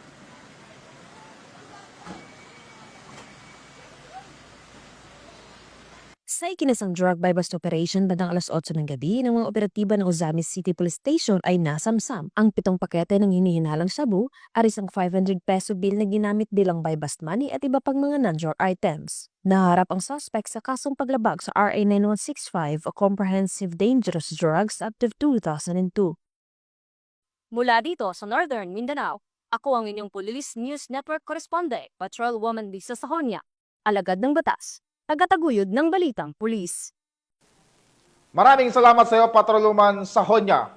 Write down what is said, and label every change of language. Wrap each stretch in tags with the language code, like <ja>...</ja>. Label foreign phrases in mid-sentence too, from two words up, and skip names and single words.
<tl>Sa ikinasang</tl> <en>drug bypass operation</en> <tl>bandang alas 8 ng gabi ng mga operatiba ng Osamis City Police Station ay nasamsam ang 7 pakete ng hinihinalang shabu at isang 500</tl> <en>peso bill</en> <tl>na ginamit bilang</tl> <en>bypass money</en> <tl>at iba pang mga</tl> <en>non-drug items.</en> <tl>Naharap ang suspect sa kasong paglabag sa RA 9165 o Comprehensive Dangerous Drugs Act of 2002. Mula dito sa Northern Mindanao, ako ang inyong Police News Network correspondent, Patrolwoman Lisa Sahonia, alagad ng batas, tagataguyod ng Balitang Pulis. Maraming salamat sa iyo, Patrolwoman Sahonia.</tl>